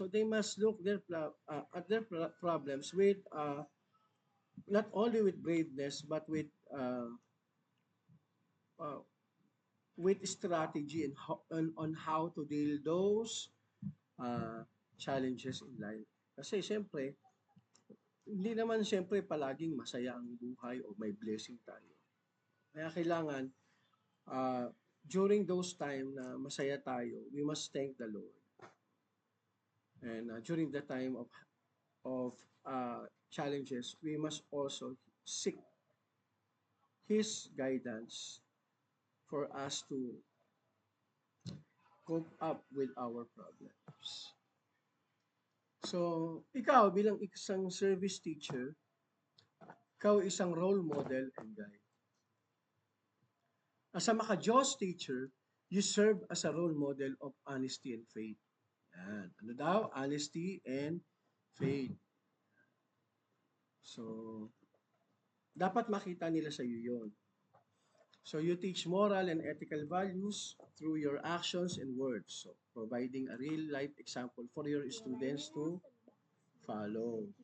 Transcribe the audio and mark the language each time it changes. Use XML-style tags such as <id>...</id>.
<en>So they must look at their problems with not only with braveness but uh, with strategy and on how to deal those uh, challenges in life.</en> <tl>Kasi siyempre, hindi naman siyempre palaging masaya ang buhay o may blessing tayo. Kaya kailangan,</tl> <en>uh, during those time</en> <tl>na masaya tayo,</tl> <en>we must thank the Lord. And during the time of challenges, we must also seek His guidance for us to cope up with our problems.</en> <tl>So, ikaw bilang isang service teacher, ikaw isang role model and guide.</tl> <en>As a maka-Diyos teacher, you serve as a role model of honesty and faith.</en> <tl>Yan. Ano daw?</tl> <en>Honesty and faith.</en> <tl>So, dapat makita nila sa iyo yun.</tl> <en>So, you teach moral and ethical values through your actions and words. So, providing a real-life example for your students to follow.</en>